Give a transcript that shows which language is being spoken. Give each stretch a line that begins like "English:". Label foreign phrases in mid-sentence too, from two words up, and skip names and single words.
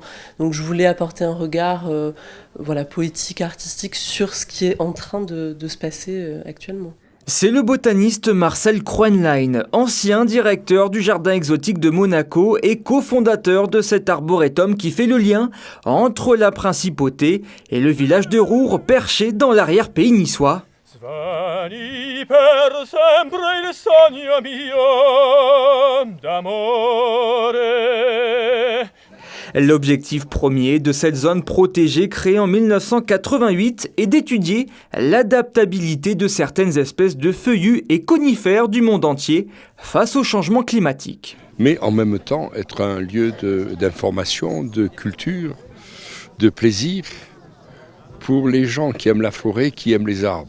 French: Donc je voulais apporter un regard poétique, artistique sur ce qui est en train de se passer actuellement. C'est le botaniste Marcel Kroenlein, ancien directeur du jardin exotique de Monaco et cofondateur de cet arboretum qui fait le lien entre la principauté et le village de Roure perché dans l'arrière-pays niçois.
Italian: Svani per sempre il sogno mio d'amore.
French: L'objectif premier de cette zone protégée créée en 1988 est d'étudier l'adaptabilité de certaines espèces de feuillus et conifères du monde entier face au changement climatique. Mais en même temps, être un lieu d'information, de culture, de plaisir pour les gens qui aiment la forêt, qui aiment les arbres.